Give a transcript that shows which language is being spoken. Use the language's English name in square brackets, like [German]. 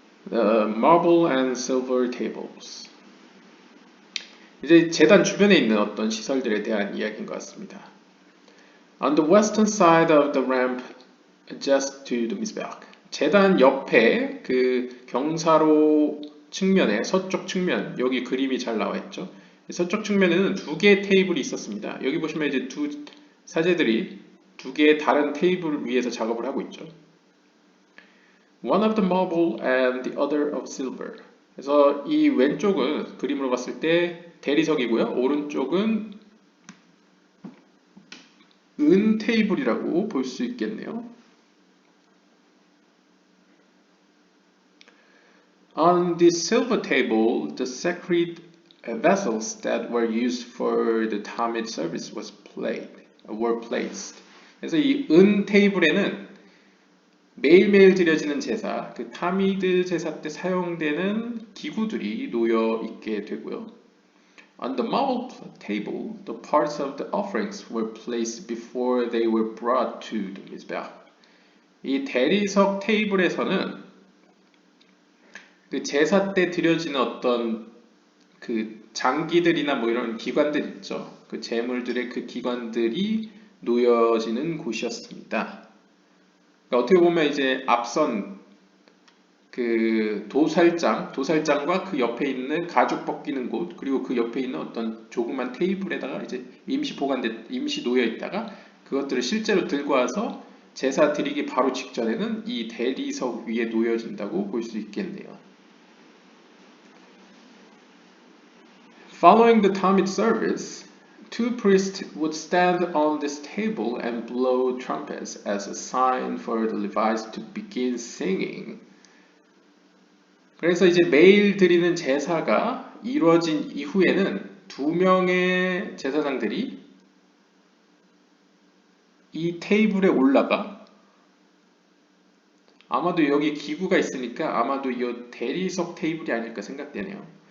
[English] The marble and silver tables. [Korean] 이제 제단 주변에 있는 어떤 시설들에 대한 이야기인 것 같습니다. [English] On the western side of the ramp, just to the mizbeach. [Korean] 제단 옆에 그 경사로 측면에 서쪽 측면 여기 그림이 잘 나와 있죠. 서쪽 측면에는 두 개의 테이블이 있었습니다. 여기 보시면 이제 두 사제들이 두 개의 다른 테이블 위에서 작업을 하고 있죠. [English] One of the marble and the other of silver. [Korean] 그래서 이 왼쪽은 그림으로 봤을 때 대리석이고요. 오른쪽은 은 테이블이라고 볼 수 있겠네요. [English] On the silver table, the sacred vessels that were used for the Tamid service were placed. [Korean] 그래서 이 은 테이블에는 매일매일 드려지는 제사, 그 타미드 제사 때 사용되는 기구들이 놓여 있게 되고요. [English] On the marble table, the parts of the offerings were placed before they were brought to the mizbeach. [Korean] 이 대리석 테이블에서는 그 제사 때 드려지는 어떤 그 장기들이나 뭐 이런 기관들 있죠. 그 제물들의 그 기관들이 놓여지는 곳이었습니다. 그러니까 어떻게 보면 이제 앞선 그 도살장과 그 옆에 있는 가죽 벗기는 곳, 그리고 그 옆에 있는 어떤 조그만 테이블에다가 이제 임시 놓여 있다가 그것들을 실제로 들고 와서 제사 드리기 바로 직전에는 이 대리석 위에 놓여진다고 볼 수 있겠네요. [English] Following the Tamid service, two priests would stand on this table and blow trumpets as a sign for the Levites to begin singing. [Korean] 그래서 이제 매일 드리는 제사가 이루어진 이후에는 두 명의 제사장들이 이 테이블에 올라가 아마도 여기 기구가 있으니까 아마도 이 대리석 테이블이 아닐까 생각되네요.